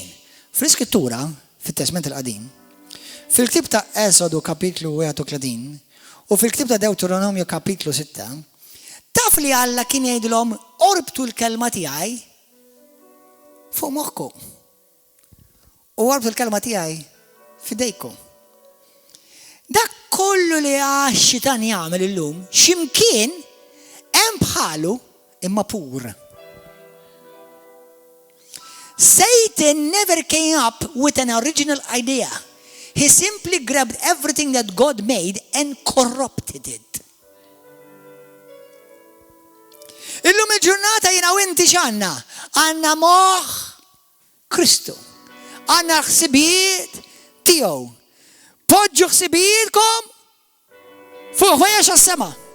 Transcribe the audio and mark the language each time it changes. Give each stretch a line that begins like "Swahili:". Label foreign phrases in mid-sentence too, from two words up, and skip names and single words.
Maltese: Fl-Iskrittura, fit-Testament il-Qadim, fil-ktib ta' Esodu kapitlu 31 u fil-ktib ta' Deuteronomju kapitlu 6, taf li Alla kien jgħidilhom orbtu l-kelma tiegħi fuq moħħkom. U orbtu l-kelma tiegħi f'idejkom. Dak kollu li għax-xitan jagħmel illum x'imkien hemm bħalu imma pur.
English: Satan never came up with an original idea. He simply grabbed everything that God made and corrupted it.
Maltese: Illum il-ġurnata jiena u inti x'għandna? Għandna moħħ Kristu. Għandna ħsibiet tiegħu. Poġġu ħsibietkom fuq ħwejjex għas-sema.